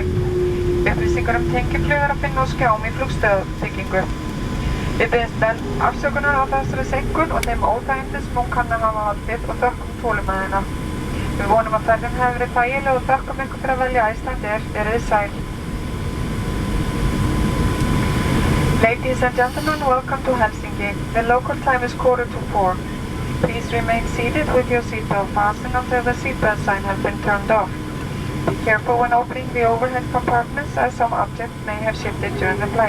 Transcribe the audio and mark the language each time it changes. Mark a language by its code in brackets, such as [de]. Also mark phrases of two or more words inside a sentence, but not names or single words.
[is] Upplýsingar tengiflug að finna á skjám í flugstöðbyggingu. Við biðjumst vel afsökunar á þessari seinkun og þeim óþægindum sem hún kann að hafa valdið og þökkum þolinmæðina. Við vonum að ferðin hefur verið þægileg og þökkum ykkur fyrir að velja Icelandair. Verið þið sæl. [en] Ladies and gentlemen, welcome to Helsinki. The local time is 3:45. Please remain seated with your seatbelt fastened until the seatbelt sign has been turned off. Be careful when opening the overhead compartments as some objects may have shifted during the flight.